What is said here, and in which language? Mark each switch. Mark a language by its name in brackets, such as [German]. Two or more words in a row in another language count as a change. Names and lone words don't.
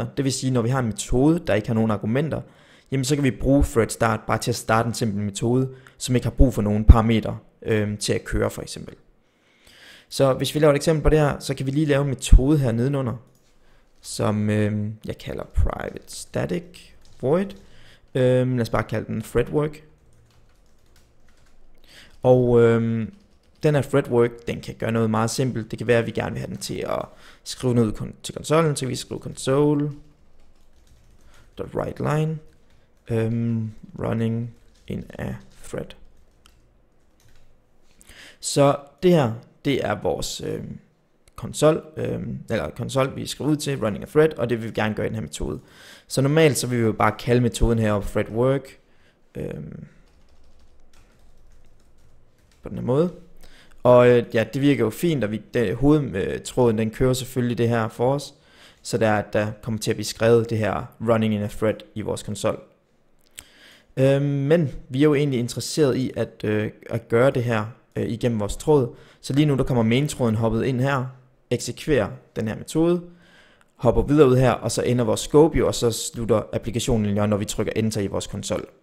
[Danish] Det vil sige, når vi har en metode, der ikke har nogen argumenter, jamen så kan vi bruge [English] thread start [Danish] bare til at starte en simpel metode, som ikke har brug for nogen parametre til at køre for eksempel. Så hvis vi laver et eksempel på det her, så kan vi lige lave en metode her nedenunder, som jeg kalder [English] private static void. [Danish] Lad os bare kalde den threadwork. Og den her threadwork, den kan gøre noget meget simpelt. Det kan være, at vi gerne vil have den til at skrive noget til konsollen, så vi skriver console.writeLine [English] running in a thread. [Danish] Så det her, det er vores konsol, vi skriver ud til, [English] running a thread, [Danish] og det vil vi gerne gøre i den her metode. Så normalt så vil vi jo bare kalde metoden her threadwork på den her måde. Og det virker jo fint, og hovedtråden den kører selvfølgelig det her for os, så der kommer til at blive skrevet det her [English] running in a thread [Danish] i vores konsol. Men vi er jo egentlig interesseret i at gøre det her igennem vores tråd. Så lige nu der kommer main-tråden hoppet ind her, eksekverer den her metode, hopper videre ud her, og så ender vores scope jo, og så slutter applikationen, når vi trykker enter i vores konsol.